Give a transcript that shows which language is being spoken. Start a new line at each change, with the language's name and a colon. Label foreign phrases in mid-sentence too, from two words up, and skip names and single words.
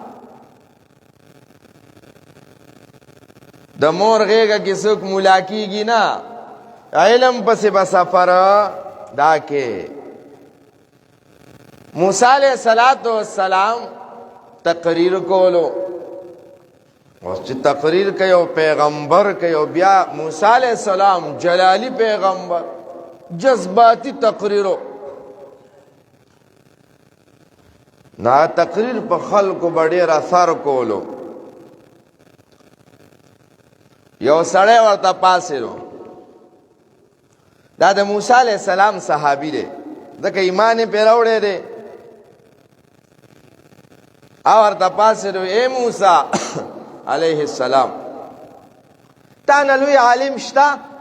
Pashto: د مور غېږه کې څوک ملا کېږي نه علم پسې به سفر دا کې موسی
Arabic: علیہ السلام
Pashto: تقریر کولو اوس چې تقریر کوي او پیغمبر کوي او بیا موسی
Arabic: علیہ السلام
Pashto: جلالی پیغمبر جذباتی تقریرو نا تقریر په خلکو به ډېر اثر کولو. یو سړی ورته پاسېدو، دا د موسی
Arabic: علیه السلام
Pashto: صحابي دی، ځکه ایمان یې پرې راوړی دی. او ورته پاسېدو، ای موسی
Arabic: علیه السلام،
Pashto: تا نه لوی عالم شته؟